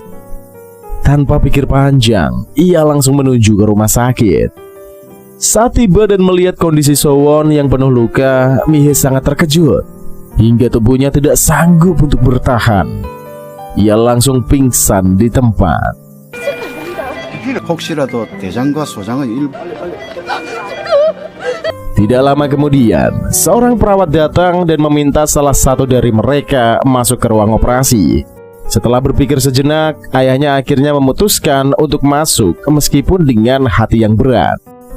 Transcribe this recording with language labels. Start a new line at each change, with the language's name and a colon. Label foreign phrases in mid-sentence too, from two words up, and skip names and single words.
Indonesian: Tanpa pikir panjang, ia langsung menuju ke rumah sakit. Saat tiba dan melihat kondisi Sowon yang penuh luka, Mi-hee sangat terkejut hingga tubuhnya tidak sanggup untuk bertahan. Ia langsung pingsan di tempat.
Korean: 혹시라도 대장과 소장의 일부.
Indonesian: Tidak lama kemudian, seorang perawat datang dan meminta salah satu dari mereka masuk ke ruang operasi. Setelah berpikir sejenak, ayahnya akhirnya memutuskan untuk masuk meskipun dengan hati yang berat.